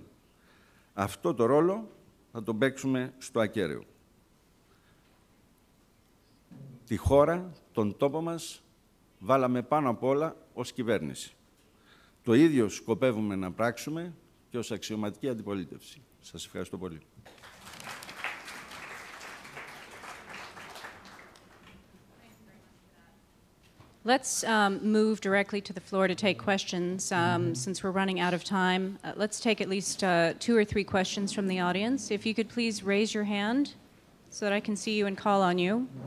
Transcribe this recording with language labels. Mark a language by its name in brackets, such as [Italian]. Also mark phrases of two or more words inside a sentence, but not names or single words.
[Greek] Αυτό το ρόλο θα τον παίξουμε στο ακέραιο. Τη χώρα, τον τόπο μας, βάλαμε πάνω απ' όλα ως κυβέρνηση. Το ίδιο σκοπεύουμε να πράξουμε και ως αξιωματική αντιπολίτευση. Σας ευχαριστώ πολύ. [English] Let's move directly to the floor to take questions. Since we're running out of time, let's take at least 2 or 3 questions from the audience. If you could please raise your hand so that I can see you and call on you.